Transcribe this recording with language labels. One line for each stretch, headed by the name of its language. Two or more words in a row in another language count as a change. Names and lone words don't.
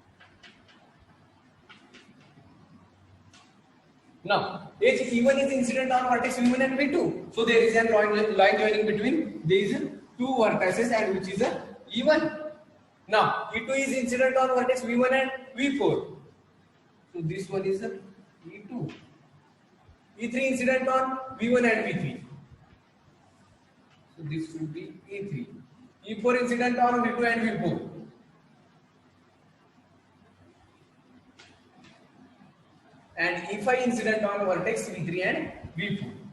English: Now, edge E1 is incident on vertex V1 and V2. So there is a line joining between these 2 vertices and which is a E1. Now, E2 is incident on vertex V1 and V4. So this one is a E2. E3 incident on V1 and V3. So this should be E3. E4 incident on V2 and V4. And E5 incident on vertex V3 and V4.